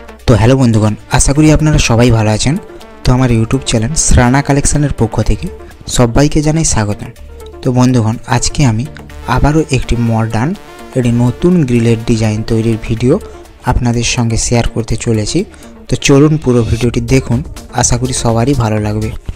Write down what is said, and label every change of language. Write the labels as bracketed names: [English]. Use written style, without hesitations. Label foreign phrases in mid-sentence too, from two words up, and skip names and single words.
[Bangla] তো হ্যালো বন্ধুগণ, আশা করি আপনারা সবাই ভালো আছেন। তো হামারে ইউটিউব চ্যানেল শ্রানা কালেকশনের পক্ষ থেকে সবাইকে জানাই স্বাগতম। তো বন্ধুগণ, আজকে আমি আবারো একটি মডার্ন একটি নতুন গ্রিলের ডিজাইন তৈরির ভিডিও আপনাদের সঙ্গে শেয়ার করতে চলেছি। তো চলুন পুরো ভিডিওটি দেখুন, আশা করি সবারই ভালো লাগবে।